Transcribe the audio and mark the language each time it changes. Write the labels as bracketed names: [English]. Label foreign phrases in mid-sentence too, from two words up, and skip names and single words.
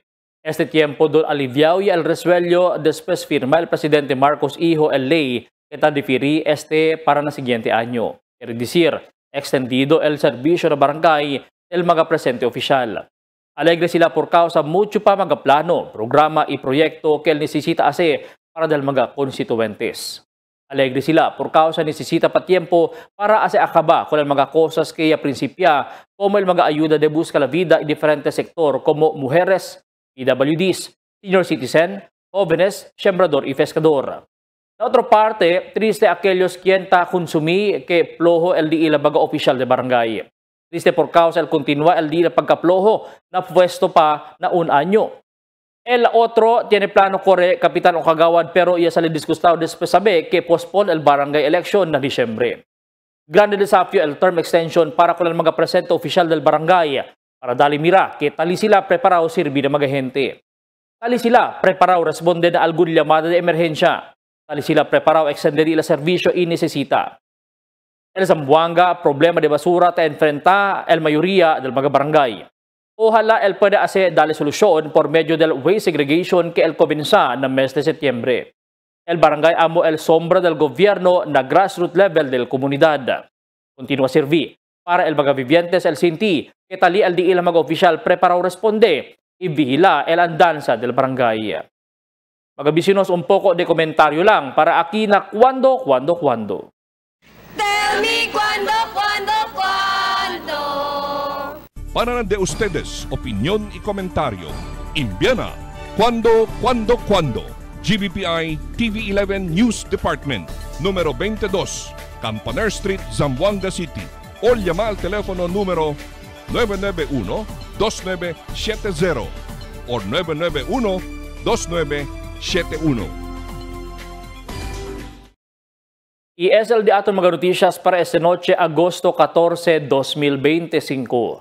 [Chavacano] Este tiempo do aliviao y el resuello después firma el presidente Marcos Hijo el ley que ta diferí este para na siguiente año. Es decir, extendido el servicio de barangay del mga presente opisyal. Alegre sila por causa mucho pa mga plano, programa y proyecto que el necesita hacer para del mga constituentes. Alegre sila por causa necesita pa tiempo para hacer acaba con el mga cosas que ya principia como el mga ayuda de busca la vida en diferentes sector como mujeres, PWDs, [English] senior citizen, [Chavacano] jóvenes, sembrador y pescador. De otra parte, triste aquellos quien ta consumí que plojo el di ila mga opisyal de barangay. Triste por causa el continua el di ila pagkaplojo na puesto pa na un año. El otro tiene plano corre Kapitan o Kagawad pero iya sali disgustado después sabi que postpone el barangay election na Disyembre. Grande desafio el term extension para con el mga presente opisyal del barangay para dali mira que tali sila preparao sirbi na mga gente. Tali sila preparao responde na algun llamada de emerhensya. Tali sila preparao extender la servisyo y necesita. El Zamboanga problema de basura ta enfrenta el mayoría del mga barangay. Ojalá el pueda hacer darle solución por medio del [English] waste segregation [Chavacano] que el comienza en el mes de septiembre. El barangay amo el sombra del gobierno na [English] grassroots level [Chavacano] del comunidad. Continúa servir para el mga vivientes el sinti que tali el di ilang mga opisyal preparao responde y vigila el andanza del barangay. Mga bisinos un poco de comentario lang para aquí na cuando. [English] Tell me [Chavacano] cuando. Para de ustedes, opinión y comentario. Envíana cuando. GBPI TV11 News Department, número 22, Campaner Street, Zamboanga City. O llama al teléfono número 991-2970 o 991-2971. Y es el de aton mga noticias para esta noche, agosto 14, 2025.